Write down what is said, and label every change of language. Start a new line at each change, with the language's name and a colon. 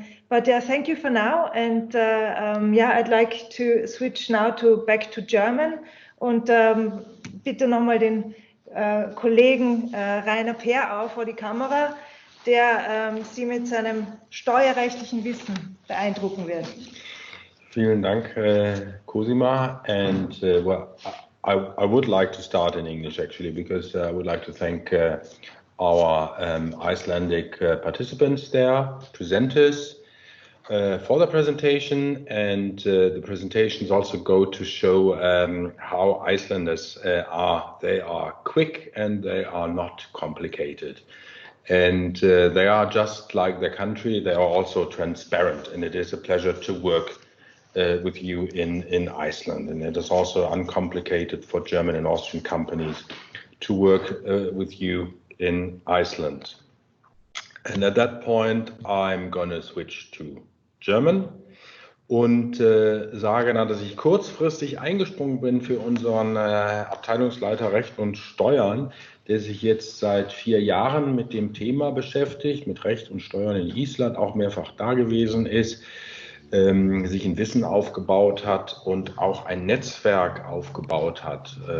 English: But thank you for now, and I'd like to switch now back to German
German: und bitte nochmal den Kollegen Rainer Peer auf vor die Kamera, der Sie mit seinem steuerrechtlichen Wissen beeindrucken wird. Vielen Dank,
English: Cosima, and I would like to start in English actually, because I would like to thank our Icelandic participants there, presenters, for the presentation, and the presentations also go to show how Icelanders are. They are quick and they are not complicated. And they are just like their country, they are also transparent, and it is a pleasure to work with you in Iceland. And it is also uncomplicated for German and Austrian companies to work with you in Iceland. And at that point, I'm going to switch to German
German: und sage dann, dass ich kurzfristig eingesprungen bin für unseren Abteilungsleiter Recht und Steuern, der sich jetzt seit 4 Jahren mit dem Thema beschäftigt, mit Recht und Steuern in Island, auch mehrfach da gewesen ist, sich ein Wissen aufgebaut hat und auch ein Netzwerk aufgebaut hat.